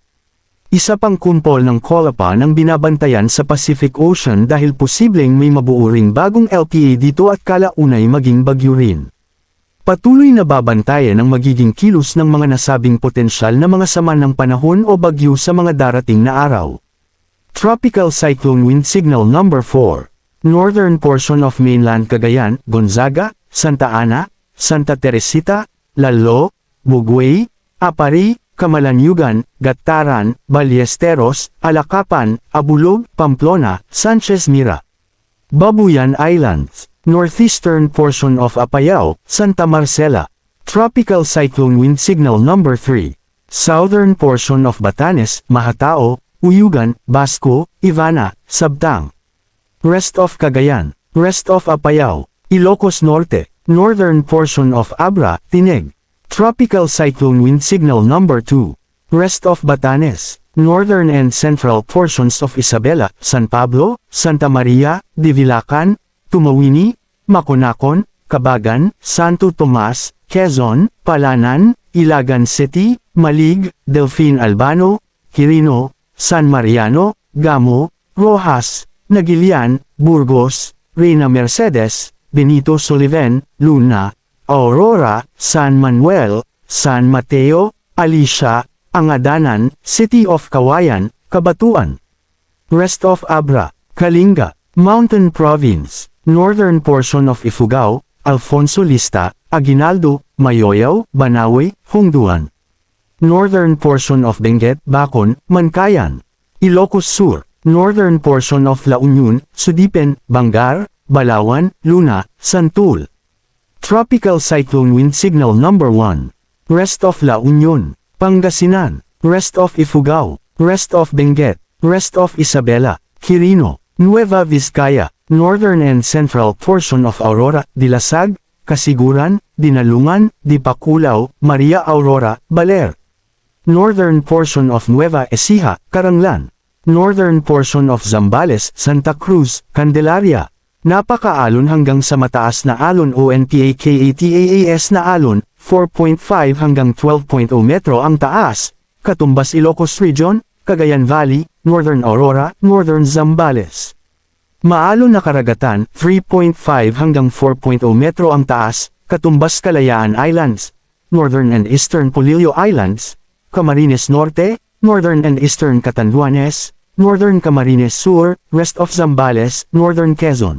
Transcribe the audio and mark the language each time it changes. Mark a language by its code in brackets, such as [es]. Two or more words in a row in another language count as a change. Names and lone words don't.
[tl] Isa pang kumpol ng Colapan ang binabantayan sa Pacific Ocean dahil posibleng may mabuo ring bagong LPA dito at kalaunay maging bagyo rin. Patuloy na babantayan ang magiging kilos ng mga nasabing potensyal na mga sama ng panahon o bagyo sa mga darating na araw. [en] Tropical Cyclone Wind Signal Number 4. Northern portion of mainland Cagayan, Gonzaga, Santa Ana, Santa Teresita, Lalo, Bugway, Apari, Camalaniugan, Gataran, Ballesteros, Alacapan, Abulog, Pamplona, Sanchez Mira. Babuyan Islands, northeastern portion of Apayao, Santa Marcela. Tropical Cyclone Wind Signal Number 3. Southern portion of Batanes, Mahatao, Uyugan, Basco, Ivana, Sabtang. Rest of Cagayan, rest of Apayao, Ilocos Norte, northern portion of Abra, Tineg. Tropical Cyclone Wind Signal Number 2. Rest of Batanes, northern and central portions of Isabela, San Pablo, Santa Maria, Divilacan, Tumawini, Maconacon, Cabagan, Santo Tomas, Quezon, Palanan, Ilagan City, Malig, Delfin Albano, Quirino, San Mariano, Gamo, Rojas, Nagilian, Burgos, Reina Mercedes, Benito Soliven, Luna, Aurora, San Manuel, San Mateo, Alicia, Angadanan, City of Kawayan, Kabatuan. Rest of Abra, Kalinga, Mountain Province, northern portion of Ifugao, Alfonso Lista, Aguinaldo, Mayoyaw, Banawe, Hongduan. Northern portion of Benguet, Bacon, Mankayan. Ilocos Sur, northern portion of La Union, Sudipen, Bangar, Balawan, Luna, Santul. Tropical Cyclone Wind Signal Number 1. Rest of La Union, Pangasinan, rest of Ifugao, rest of Benguet, rest of Isabela, Quirino, Nueva Vizcaya, northern and central portion of Aurora, Dilasag, Kasiguran, Dinalungan, Dipakulaw, Maria Aurora, Baler. Northern portion of Nueva Ecija, Caranglan. Northern portion of Zambales, Santa Cruz, Candelaria. [tl] Napakaalon hanggang sa mataas na alon o NPAKATAAS na alon, 4.5 hanggang 12.0 metro ang taas, katumbas Ilocos Region, Cagayan Valley, Northern Aurora, Northern Zambales. Maalon na karagatan, 3.5 hanggang 4.0 metro ang taas, katumbas Kalayaan Islands, Northern and Eastern Polillo Islands, Camarines Norte, Northern and Eastern Catanduanes, Northern Camarines Sur, [en] rest of Zambales, Northern Quezon.